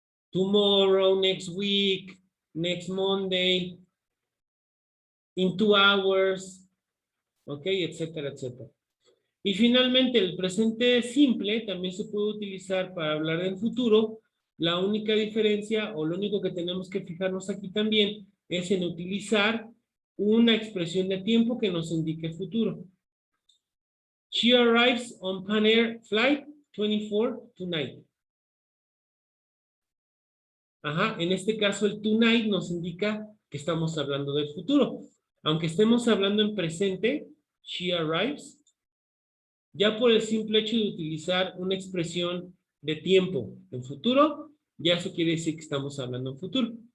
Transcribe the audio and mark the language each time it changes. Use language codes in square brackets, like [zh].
[en] Tomorrow, next week, next Monday, in 2 hours, ok, [es] etcétera, etcétera. Y finalmente, el presente simple también se puede utilizar para hablar del futuro. La única diferencia, o lo único que tenemos que fijarnos aquí también, es en utilizar una expresión de tiempo que nos indique futuro. [en] She arrives on Pan Air Flight 24 tonight. [es] Ajá, en este caso el tonight nos indica que estamos hablando del futuro. Aunque estemos hablando en presente, [en] she arrives, [es] ya por el simple hecho de utilizar una expresión de tiempo en futuro, ya eso quiere decir que estamos hablando en futuro.